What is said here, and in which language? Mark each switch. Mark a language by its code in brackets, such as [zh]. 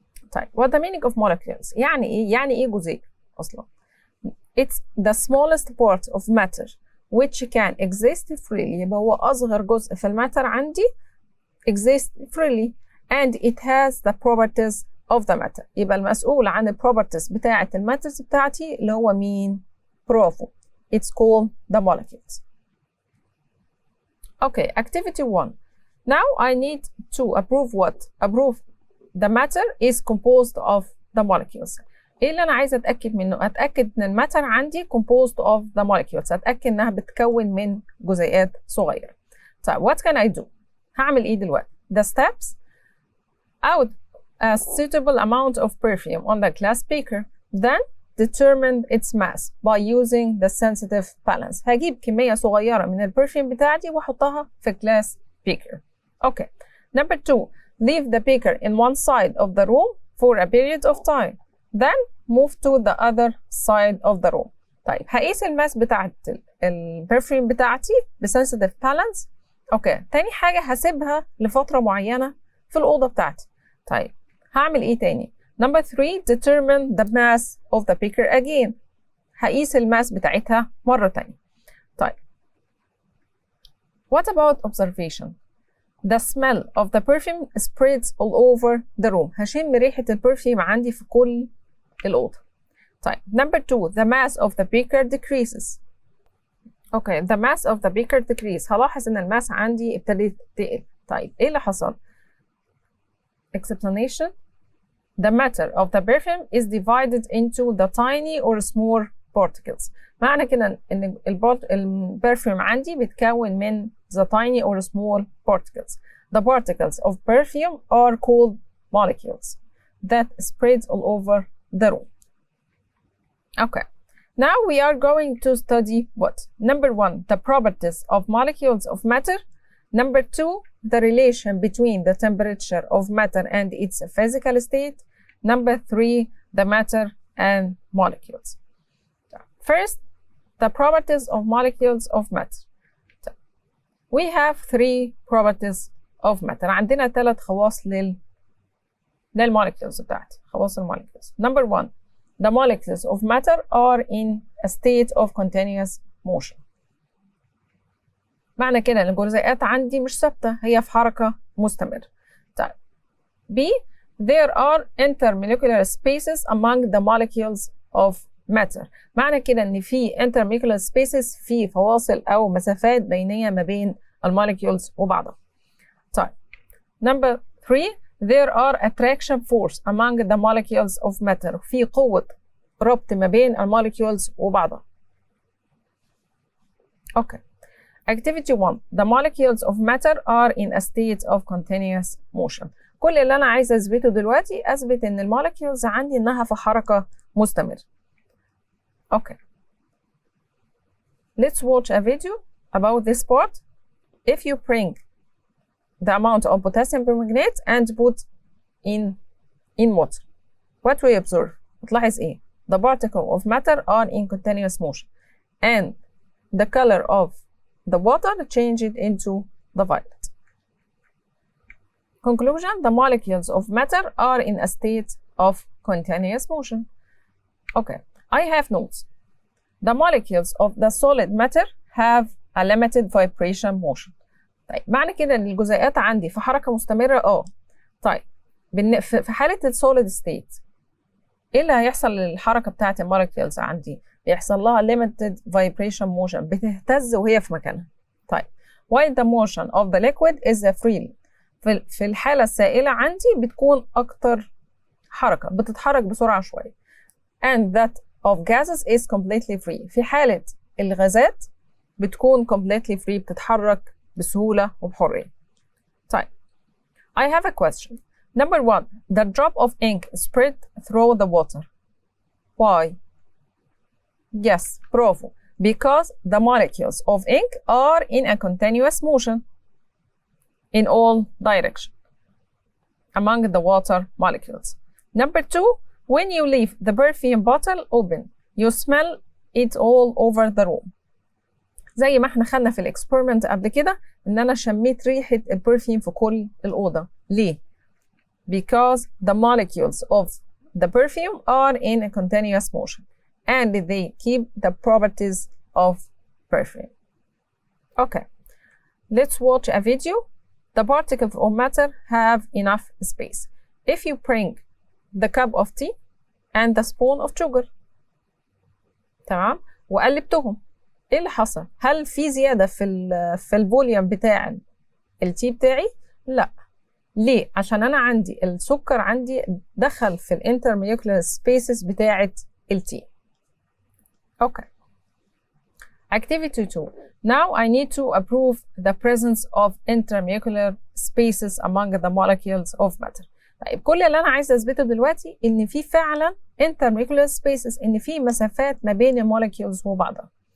[en] طيب, what the meaning of molecules? [ar] يعني ايه؟ يعني ايه جزيء اصلا؟ [en] It's the smallest part of matter which can exist freely. [ar] يبقى هو اصغر جزء في الماتر عندي [en] exist freely and it has the properties of the matter. [ar] يبقى المسؤول عن ال properties بتاعة الماترز بتاعتي اللي هو مين؟ برافو. [en] It's called the molecules. Okay, activity 1. Now I need to approve what? Approve the matter is composed of the molecules. [ar] ايه اللي انا عايزه اتاكد منه؟ اتاكد ان الماتر عندي [en] composed of the molecules. [ar] اتاكد انها بتكون من جزيئات صغيره. [en] طيب, what can I do؟ [ar] هعمل ايه دلوقتي؟ [en] The steps: out a suitable amount of perfume on the glass beaker, then determine its mass by using the sensitive balance. [ar] هجيب كميه صغيره من البرفيوم بتاعتي واحطها في glass beaker. [en] Okay. Number 2, leave the beaker in one side of the room for a period of time. Then move to the other side of the room. [ar] طيب, هقيس الماس بتاعت البرفيوم بتاعتي بsensitive balance. اوكي. تاني حاجة هسيبها لفترة معينة في الأوضة بتاعتي. طيب, هعمل ايه تاني؟ [en] Number 3, determine the mass of the beaker again. [ar] هقيس الماس بتاعتها مرة تانية. [en] طيب, what about observation? The smell of the perfume spreads all over the room. [ar] هشم ريحة البرفيوم عندي في كل الأوضة. [en] طيب, number 2, the mass of the beaker decreases. Okay, the mass of the beaker decrease. [ar] هلاحظ إن الماس عندي ابتدت تقل. طيب, إيه اللي حصل؟ [en] Explanation: the matter of the perfume is divided into the tiny or small particles. [ar] معنى كده إن البرفيوم عندي بيتكون من [en] the tiny or small particles. The particles of perfume are called molecules that spread all over the room. Okay. Now we are going to study what? Number 1, the properties of molecules of matter. Number 2, the relation between the temperature of matter and its physical state. Number 3, the matter and molecules. First, the properties of molecules of matter. We have 3 properties of matter. [ar] عندنا 3 خواص للmolecules بتاعتي. خواص المولكيولز. [en] Number 1, the molecules of matter are in a state of continuous motion. [ar] معنى كده ان الجزيئات عندي مش ثابتة، هي في حركة مستمرة. طيب. [en] B, there are intermolecular spaces among the molecules of matter. [ar] معنى كده ان في intermolecular spaces، في فواصل او مسافات بينية ما بين المولكيولز وبعضها. طيب. [en] Number 3, there are attraction force among the molecules of matter. [ar] في قوة ربط ما بين المولكيولز وبعضها. [en] Okay. Activity 1, the molecules of matter are in a state of continuous motion. [ar] كل اللي أنا عايزة أثبته دلوقتي أثبت إن المولكيولز عندي إنها في حركة مستمرة. [en] Okay. Let's watch a video about this part. If you bring the amount of potassium permanganate and put in water, what we observe? [ar] هتلاحظ إيه؟ [en] The particles of matter are in continuous motion and the color of the water changed into the violet. Conclusion: the molecules of matter are in a state of continuous motion. Okay, I have notes. The molecules of the solid matter have a limited vibration motion. [ar] طيب معنى كده ان الجزيئات عندي في حركة مستمرة؟ طيب في حالة السوليد ستيت ايه اللي هيحصل للحركة بتاعت المولكيولز عندي؟ بيحصل لها [en] limited vibration motion، [ar] بتهتز وهي في مكانها. طيب [en] while the motion of the liquid is free، [ar] في الحالة السائلة عندي بتكون أكتر حركة، بتتحرك بسرعة شوية. [en] and that of gases is completely free، [ar] في حالة الغازات بتكون [en] completely free، [ar] بتتحرك بسهولة وبحرية. [en] طيب I have a question. Number 1. The drop of ink spread through the water. Why? Yes, bravo. Because the molecules of ink are in a continuous motion in all directions among the water molecules. Number 2. When you leave the perfume bottle open, you smell it all over the room. [ar] زي ما احنا خدنا في الاكسبيرمنت قبل كده ان انا شميت ريحة البرفيوم في كل الأوضة. [en] ليه؟ Because the molecules of the perfume are in a continuous motion and they keep the properties of perfume. Okay, let's watch a video. The particles of matter have enough space. If you bring the cup of tea and the spoon of sugar، [ar] تمام، وقلبتهم، ايه اللي حصل؟ هل في زيادة في الفوليوم بتاع التي بتاعي؟ لا. ليه؟ عشان أنا عندي السكر عندي دخل في الانترموليكولار سبيسز بتاعة التي. [en] Okay. Activity 2. Now I need to approve the presence of intermolecular spaces among the molecules of matter. [ar] طيب كل اللي أنا عايزة أثبته دلوقتي إن في فعلا intermolecular spaces، إن في مسافات ما بين المولكيولز وبعضها.